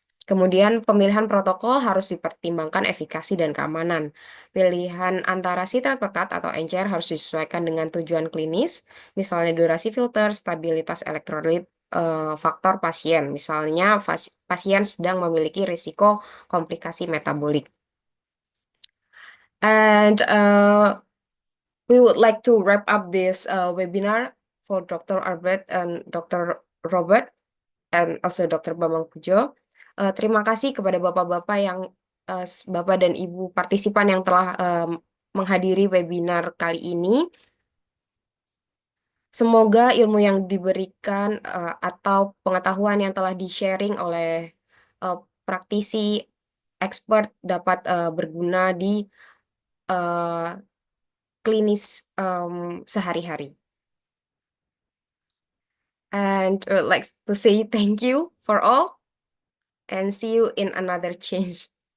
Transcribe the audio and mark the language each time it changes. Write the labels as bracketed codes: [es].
[id] Kemudian pemilihan protokol harus dipertimbangkan efikasi dan keamanan. Pilihan antara sitrat pekat atau encer harus disesuaikan dengan tujuan klinis, misalnya durasi filter, stabilitas elektrolit, faktor pasien, misalnya pasien sedang memiliki risiko komplikasi metabolik. [en] And we would like to wrap up this webinar for Dr. Albert and Dr. Robert and also Dr. Bambang Pujo. [id] Terima kasih kepada bapak-bapak yang bapak dan ibu partisipan yang telah menghadiri webinar kali ini. Semoga ilmu yang diberikan atau pengetahuan yang telah di-sharing oleh praktisi expert dapat berguna di klinis sehari-hari. [en] And like to say thank you for all and see you in another change.